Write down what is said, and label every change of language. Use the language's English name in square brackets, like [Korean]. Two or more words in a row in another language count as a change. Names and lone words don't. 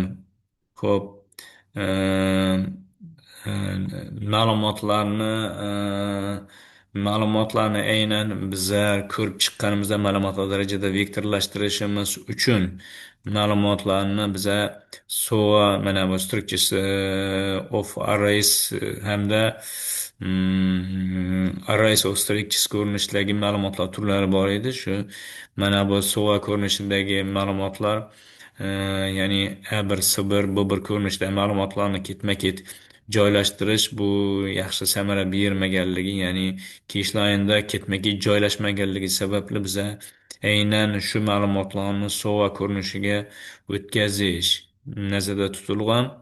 [Uzbek] Xo'p, eee, ma'lumotlarni ma'lumotlarni aynan biza ko'rib chiqqanimizda ma'lumotlar darajada vektorlashtirishimiz uchun ma'lumotlarni biza SOA mana bu [English] structures of arrays [Uzbek] hamda [English] arrays of structures [Uzbek] ko'rinishidagi ma'lumotlar turlari bor edi. Shu mana bu SOA ko'rinishidagi ma'lumotlar ya'ni A1, S1, B1 ko'rinishda ma'lumotlarni ketma-ket joylashtirish bu yaxshi samara bermaganligi, ya'ni keyshlaynda ketma-ket joylashmaganligi sababli biza aynan shu ma'lumotlarni SOA ko'rinishiga o'tkazish nazarda tutilgan.